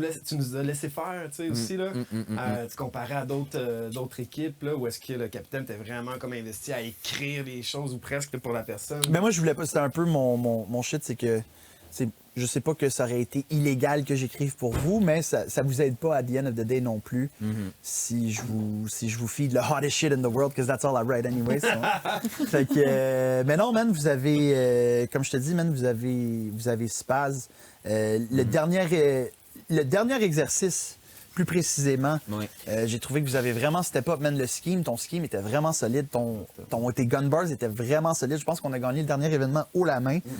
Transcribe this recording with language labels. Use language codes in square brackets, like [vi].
[fr] Tu nous as laissé faire, tu sais, aussi, là. Tu comparais à d'autres équipes, là, où est-ce que le capitaine était vraiment comme investi à écrire les choses, ou presque, pour la personne. Mais moi, je voulais pas... C'était un peu mon shit, c'est que... Je sais pas que ça aurait été illégal que j'écrive pour vous, mais ça vous aide pas à the end of the day non plus. [en] Si je vous feed le hottest shit in the world, because that's all I write anyway. [fr] Fait que, mais non, man, vous avez, comme je te dis, man, vous avez Spaz. Le dernier exercice plus précisément. Oui. J'ai trouvé que vous avez vraiment step up, man. Ton scheme était vraiment solide. Tes gun bars étaient vraiment solides. Je pense qu'on a gagné le dernier événement haut la main.